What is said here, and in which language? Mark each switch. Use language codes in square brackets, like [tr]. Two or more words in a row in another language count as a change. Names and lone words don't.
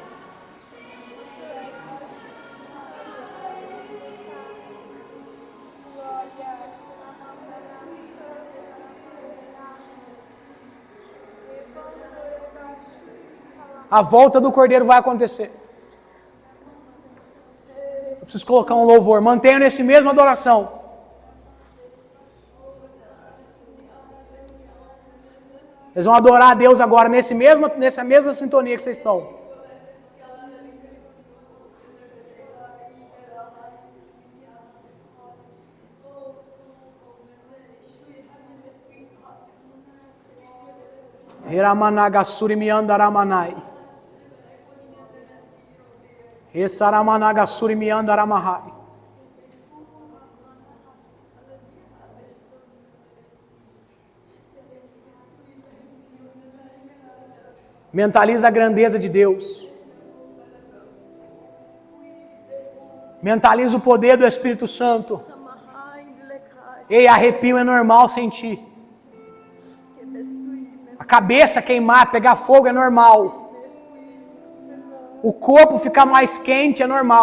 [pt] A volta do Cordeiro vai acontecer. Eu preciso colocar um louvor. Mantenha nesse mesmo adoração. Eles vão adorar a Deus agora nessa mesma sintonia que vocês estão. Hiramanagasuri miandaramanai. Esaramanagassuri miandaramahai. Mentaliza a grandeza de Deus. Mentaliza o poder do Espírito Santo. Ei, arrepio é normal sentir. A cabeça queimar, pegar fogo é normal. O corpo ficar mais quente é normal.